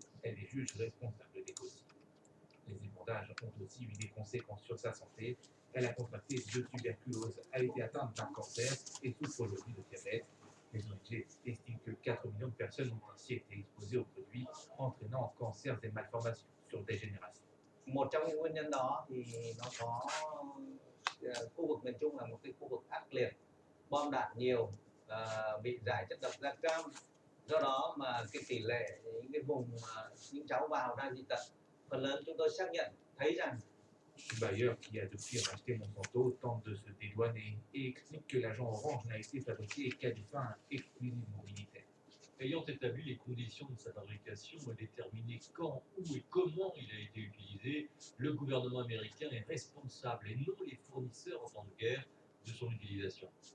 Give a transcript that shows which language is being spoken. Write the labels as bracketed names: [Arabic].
[French] Elle les juge responsables des causes. Les épandages ont aussi eu des conséquences sur sa santé. Elle a contracté de tuberculose, a été atteinte d'un cancer et souffre aujourd'hui de diabète. Les ONG estiment que 4 millions de personnes ont ainsi été exposées aux produits, entraînant cancers et malformations sur des générations. [Vietnamese] Một trong những nguyên nhân đó thì nó có khu vực miền Trung là một cái khu vực ác liệt, bom đạn nhiều, bị rải chất độc da cam. Do đó mà cái tỷ lệ những cái vùng mà những cháu vào đang dị tật, phần lớn chúng tôi xác nhận thấy rằng [French] Bayer, qui a depuis racheté Monsanto, tente de se dédouaner et explique que l'agent orange n'a été fabriqué qu'à des fins exclusivement militaires. Ayant établi les conditions de sa fabrication et déterminé quand, où et comment il a été utilisé, le gouvernement américain est responsable et non les fournisseurs en temps de guerre de son utilisation.